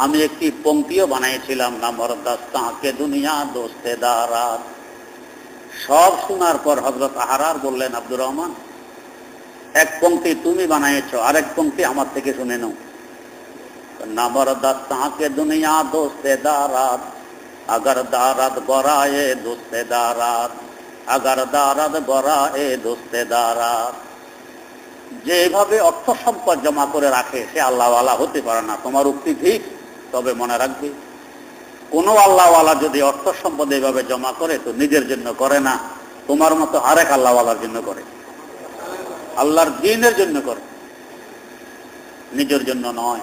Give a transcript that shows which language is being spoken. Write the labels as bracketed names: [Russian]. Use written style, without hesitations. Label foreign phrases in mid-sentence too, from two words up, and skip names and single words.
[Bangla] আমি একটি পংক্তিও বানিয়েছিলাম, [Persian] نه مرد است آنکه دنیا دوست دارد. [Bangla] সব শোনার পর হযরত আহরার বললেন, আব্দুর রহমান, এক পংক্তি তুমি বানিয়েছো, আরেক পংক্তি আমার থেকে শুনে নাও। [Persian] نه مرد است آنکه دنیا دوست دارد, اگر دارد برای دوستداران، اگر دارد برای دوستداران. [Bangla] যেভাবে অর্থ সম্পদ জমা করে রাখে সে আল্লাহওয়ালা হতে পারে না। তোমার উক্তি ঠিক, তবে মনে রাখবে কোন আল্লাহওয়ালা যদি অর্থ সম্পদ এইভাবে জমা করে তো নিজের জন্য করে না, তোমার মতো আরেক আল্লাহওয়ালার জন্য করে, আল্লাহর দ্বীনের জন্য করে, নিজের জন্য নয়।